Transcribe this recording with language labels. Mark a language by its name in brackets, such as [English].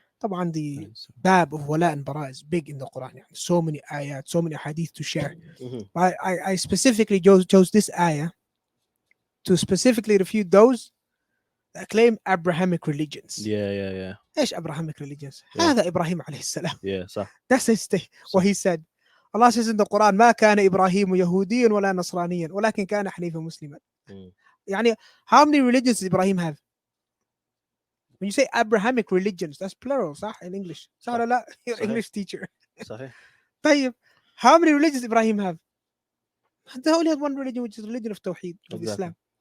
[English] طبعا the bab of wala and bara is big in the Quran. So many ayat, so many hadith to share. I specifically chose this ayah to specifically refute those that claim Abrahamic religions. Yeah. ايش Abrahamic religions؟ Yeah. [Arabic] هذا إبراهيم عليه السلام. [English] Yeah, صح. That's what he said. [Arabic] Allah says in the Quran ما كان إبراهيم يهوديا ولا نصرانيا ولكن كان حنيفا مسلما. [English] يعني how many religions does Ibrahim have? When you say Abrahamic religions, that's plural, صح? In English. صح ولا لا? You're English teacher. [Arabic] صحيح. [English] طيب, how many religions does Ibrahim have? They only had one religion, which is the religion of Tawheed, of Islam.